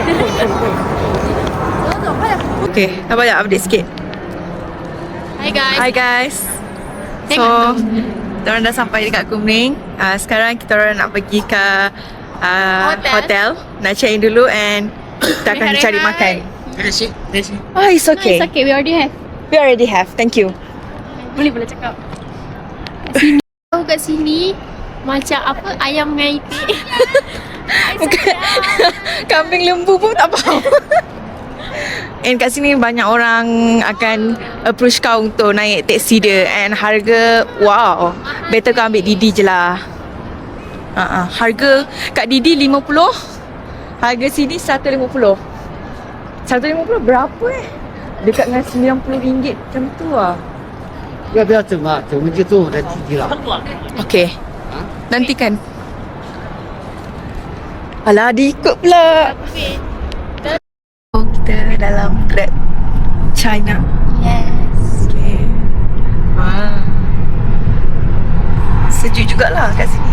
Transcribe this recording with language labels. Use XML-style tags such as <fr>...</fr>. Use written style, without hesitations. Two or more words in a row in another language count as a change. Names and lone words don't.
<ms>Okay, nak banyak update sikit. Hi guys. So, kita orang dah sampai dekat Kumring. Sekarang kita orang nak pergi ke hotel. Nak</ms> <en>check in</en> <ms>dulu and kita akan cari makan.</ms> <en>Oh, it's okay. It's okay, we already have. We already have. Thank you.</en> <ms>Boleh cakap. Kat sini, tahu kat sini macam apa ayam dengan itik. Bukan. Kambing lembu pun tak faham. And kat sini banyak orang akan approach kau untuk naik taxi dia. And harga, wow, better kau ambil Didi je lah. Harga kat Didi 50. Harga sini 150. 150 berapa Dekat dengan RM90 macam tu lah.</ms> <zh>要不要整啊？整完就中午再提了。</zh> <ms>Okay. Nantikan. Alah, diikut pula. Oh, kita dalam Grab China. Yes. Okay. Sejuk jugalah kat sini.</ms>